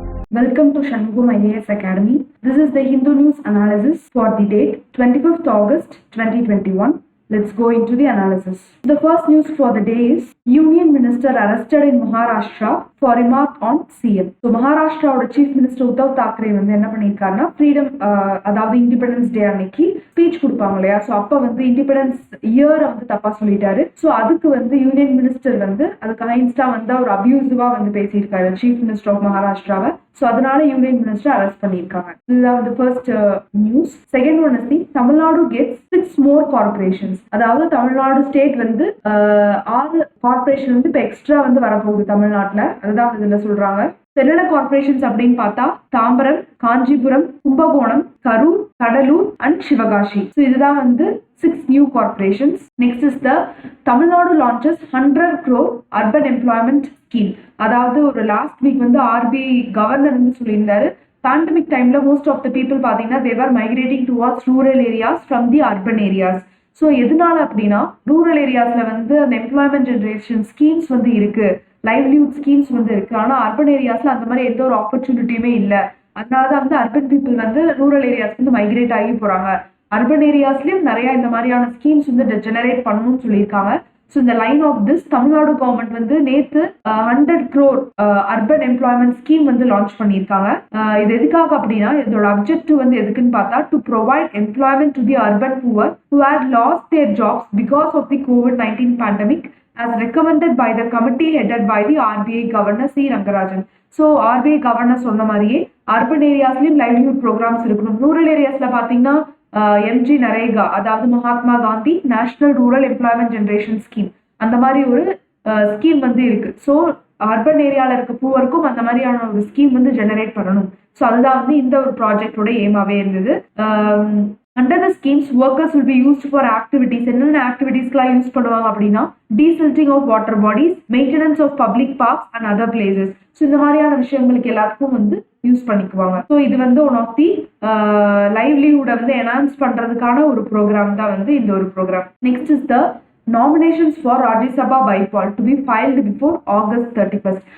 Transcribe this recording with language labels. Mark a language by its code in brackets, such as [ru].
[en] Welcome to Shanmugam IAS Academy. This is the Hindu News analysis for the date 25th August 2021. Let's go into the analysis. The first news for the day is Union Minister arrested in Maharashtra for remark on CM. [ta] So Maharashtra Chief Minister Uddhav Thackeray வந்து என்ன பண்ணிருக்காருன்னா freedom அதாவது independence day அன்னைக்கு speech கொடுப்பாங்க இல்லையா. So அப்போ வந்து independence இயரை வந்து தப்பா சொல்லிட்டாரு. ஸோ அதுக்கு வந்து யூனியன் மினிஸ்டர் வந்து அதுக்கு அகைன்ஸ்டா வந்து அவர் அபியூசிவா வந்து பேசியிருக்காரு சீஃப் மினிஸ்டர் ஆஃப் மகாராஷ்டிராவை. ஸோ அதனால யூனியன் மினிஸ்டர் அரெஸ்ட் பண்ணியிருக்காங்க. இதுதான் வந்து first news. [en] Second one is the Tamil Nadu gets 6 more corporations. [ta] அதாவது தமிழ்நாடு ஸ்டேட் வந்து 6 கார்பரேஷன் வந்து இப்போ எக்ஸ்ட்ரா வந்து வரப்போகுது தமிழ்நாட்டில். அதுதான் இதுல சொல்றாங்க. என்னென்ன கார்பரேஷன்ஸ் அப்படின்னு பார்த்தா தாம்பரம், காஞ்சிபுரம், கும்பகோணம், கரூர், கடலூர் அண்ட் சிவகாசி. ஸோ இதுதான் வந்து [en] 6 new corporations. Next is the Tamil Nadu launches 100 crore urban employment scheme. [ta] அதாவது ஒரு லாஸ்ட் வீக் வந்து RBI கவர்னர் வந்து சொல்லியிருந்தாரு, பேண்டமிக் டைம்ல மோஸ்ட் ஆஃப் த பீப்புள் பார்த்தீங்கன்னா [en] they were migrating towards rural areas from the urban areas. [ta] So எதனால அப்படின்னா rural ஏரியாஸ்ல வந்து அந்த எம்ப்ளாய்மெண்ட் ஜென்ரேஷன் ஸ்கீம்ஸ் வந்து இருக்கு, லைவ்லிஹுட் ஸ்கீம்ஸ் வந்து இருக்கு. ஆனால் அர்பன் ஏரியாஸ்ல அந்த மாதிரி எந்த ஒரு ஆப்பர்ச்சுனிட்டியுமே இல்லை. அதனாலதான் வந்து அர்பன் பீப்புள் வந்து ரூரல் ஏரியாஸ்க்கு வந்து மைக்ரேட் ஆகி போறாங்க. அர்பன் ஏரியாஸ்லயும் நிறைய இந்த மாதிரியான ஸ்கீம்ஸ் வந்து ஜெனரேட் பண்ணணும்னு சொல்லியிருக்காங்க. ஸோ இந்த line of this Tamil Nadu government வந்து நேற்று 100 crore அர்பன் எம்ப்ளாய்மெண்ட் ஸ்கீம் வந்து லான்ச் பண்ணியிருக்காங்க. இது எதுக்காக அப்படின்னா இதோட அப்ஜெக்டிவ் வந்து எதுக்குன்னு பார்த்தா [en] To provide employment to the urban poor who had lost their jobs because of the COVID-19 pandemic as recommended by the committee headed by the RBI Governor C. Rangarajan. [ta] So RBI governor சொன்ன மாதிரியே urban ஏரியாஸ்லயும் livelihood programs இருக்கணும். Rural ஏரியாஸ்ல பார்த்தீங்கன்னா MG NREGA அதாவது Mahatma Gandhi national rural employment generation scheme அந்த மாதிரி ஒரு scheme வந்து இருக்கு. ஸோ அர்பன் ஏரியாவில் இருக்க பூவருக்கும் அந்த மாதிரியான ஒரு ஸ்கீம் வந்து ஜெனரேட் பண்ணணும். ஸோ அதுதான் வந்து இந்த ஒரு ப்ராஜெக்டோட ஏமாவே இருந்தது. [en] Under the schemes, workers will be used for activities. [ta] என்னென்ன ஆக்டிவிட்டீஸ்க்குலாம் யூஸ் பண்ணுவாங்க அப்படின்னா [en] Desilting of water bodies, maintenance of public parks and other places. [ta] So இந்த மாதிரியான விஷயங்களுக்கு எல்லாத்துக்கும் வந்து யூஸ் பண்ணிக்குவாங்க. ஸோ இது வந்து ஒன் ஆஃப் தி லைவ்லிஹுட்டை வந்து என்ஹான்ஸ் பண்றதுக்கான ஒரு ப்ரோக்ராம் தான் வந்து இந்த ஒரு program. [en] Next is the nominations for Rajya Sabha bypoll to be filed before August 31st.